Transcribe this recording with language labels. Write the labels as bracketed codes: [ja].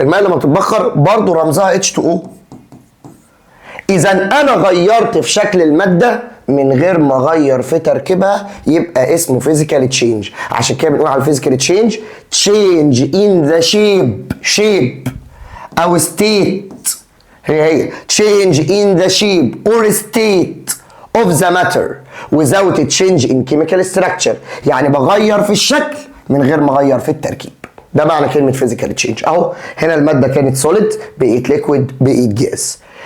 [ar] الميه لما بتتبخر برضه رمزها H2O. اذا انا غيرت في شكل الماده من غير ما اغير في تركيبها، يبقى اسمه فيزيكال تشينج. عشان كده بنقول على [en] الفيزيكال change change in the shape او state. هي change in the shape or state of the matter without a change in chemical structure، [ar] يعني بغير في الشكل من غير ما اغير في التركيب. ده معنى كلمه physical change. اهو هنا الماده كانت solid بقيت liquid بقيت جاز.